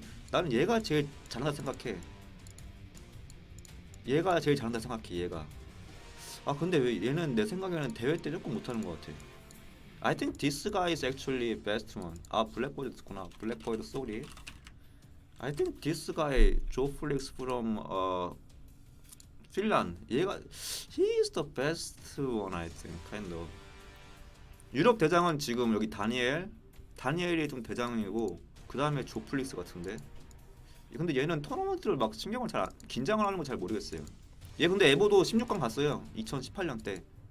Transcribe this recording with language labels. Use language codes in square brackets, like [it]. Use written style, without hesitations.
[ko] 나는 얘가 제일 잘한다 생각해. 얘가. 근데 왜 얘는 내 생각에는 대회 때 조금 못하는 것 같아. [en] I think this guy is actually best one. [ko] 블랙보이드구나. 블랙보이드 sorry. [en] I think this guy Joe Flix from Finland. he is the best one I think kind of. [ko] 유럽 대장은 지금 여기 다니엘이 좀 대장이고, 그 다음에 조 플릭스 같은데. 근데 얘는 토너먼트를 막 긴장을 하는 거 잘 모르겠어요. 얘 근데 에보도 16강 갔어요. 2018년 때.